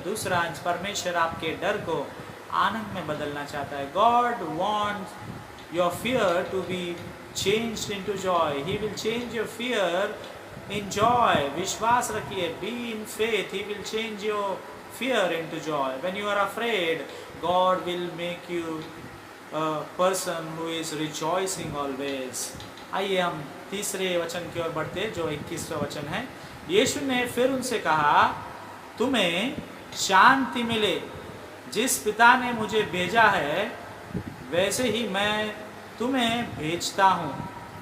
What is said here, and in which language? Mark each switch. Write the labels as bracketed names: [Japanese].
[Hindi] दूसरा अंश, परमेश्वर आपके डर को आनंद में बदलना चाहता है। [English] God wants your fear to be changed into joy. He will change your fear in joy. [Hindi] विश्वास रखिए, [English] Be in faith, he will change your fear into joy. When you are afraid, God will make you a person who is rejoicing always. [Hindi] आइए हम तीसरे वचन की ओर बढ़ते, जो 21वां वचन है। यीशु ने फिर उनसे कहा, तुम्हें शांति मिले। जिस पिता ने मुझे भेजा है, वैसे ही मैं तुम्हें भेजता हूँ।